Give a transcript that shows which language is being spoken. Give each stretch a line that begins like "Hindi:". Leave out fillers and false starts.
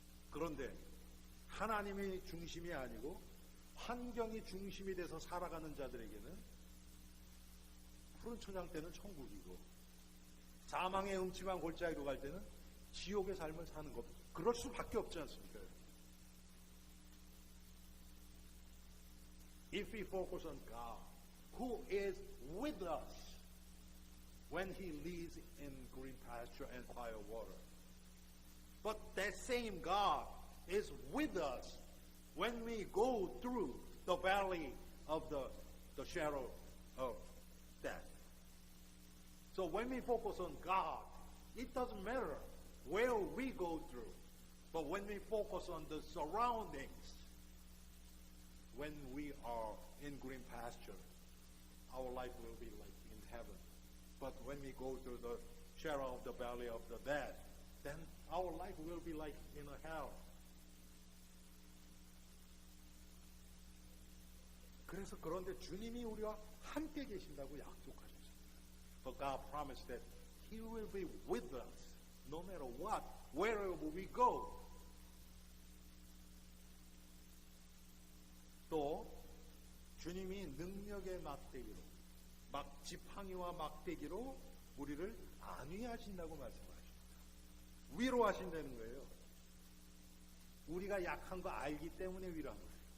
Korean: 그런데 하나님이 중심이 아니고 환경이 중심이 돼서 살아가는 자들에게는 푸른 초장 때는 천국이고, 사망의 음침한 골짜기로 갈 때는 지옥의 삶을 사는 것, 그럴 수밖에 없지 않습니까?
English: If we focus on God, who is with us when He leads in green pasture and quiet water. But that same God is with us when we go through the valley of the shadow of death. So when we focus on God, it doesn't matter where we go through. But when we focus on the surroundings, when we are in green pasture, our life will be like in heaven. But when we go through the shadow of the valley of the death, then our life will be like in a hell.
Korean: 그래서 그런데 주님이 우리와 함께 계신다고 약속하셨습니다.
English: But God promised that He will be with us no matter what, wherever we go.
Korean: 또 주님이 능력의 막대기로, 지팡이와 막대기로 우리를 안위하신다고 말씀하십니다. 위로하신다는 거예요. 우리가 약한 거 알기 때문에 위로한 거예요.